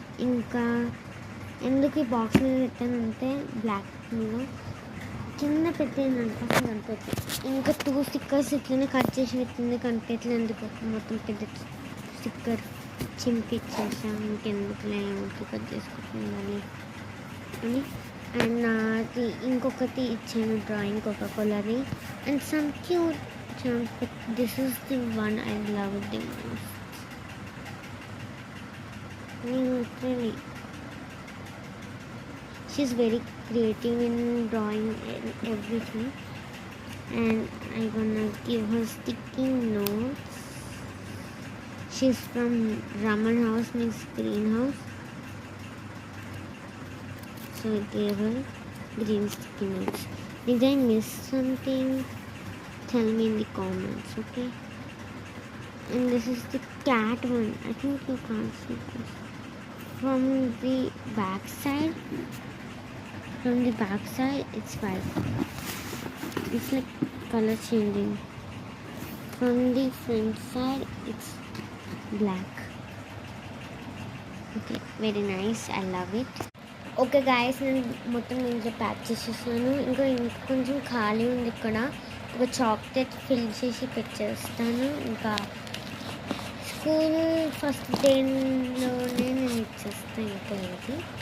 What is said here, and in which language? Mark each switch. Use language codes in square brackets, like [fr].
[te] ఇంకా ఎందుకు ఈ బాక్స్ మీద పెట్టానంటే బ్లాక్ మీద కింద పెట్టేయండి ఫస్ట్ కనిపెట్టి, ఇంకా 2 స్టిక్కర్స్ ఇట్లనే కట్ చేసి పెట్టింది కనిపెట్టలే, ఎందుకు మొత్తం పెద్ద స్టిక్కర్ చింపిచ్చేసాం, ఇంకెందుకులే ఊరికి కట్ చేసుకుంటుందని అని. [en] and [te] నాది ఇంకొకటి ఇచ్చాను [en] Drawing కోకోకోలాది, and some cute, this is the one I love the most. Literally she's very creative in drawing and everything, and I'm gonna give her sticky notes. She's from Raman House, means greenhouse, so I gave her green sticky notes. Did I miss something? Tell me in the comments, okay? And this is the cat one. I think you can't see this from the back side. From the back side it's white, it's like color changing. From the front side it's black. Okay, very nice, I love it. [te] Okay guys, నేను మొత్తం ఇంట్లో pack చేసేసాను. ఇంకా కొంచెం ఖాళీ ఉంది, ఇక్కడ ఒక చాక్లెట్ ఫిల్ చేసి పెట్టేస్తాను. ఇంకా స్కూల్ ఫస్ట్ డేలోనే నేను ఇచ్చేస్తాను ఇంకా ఇది.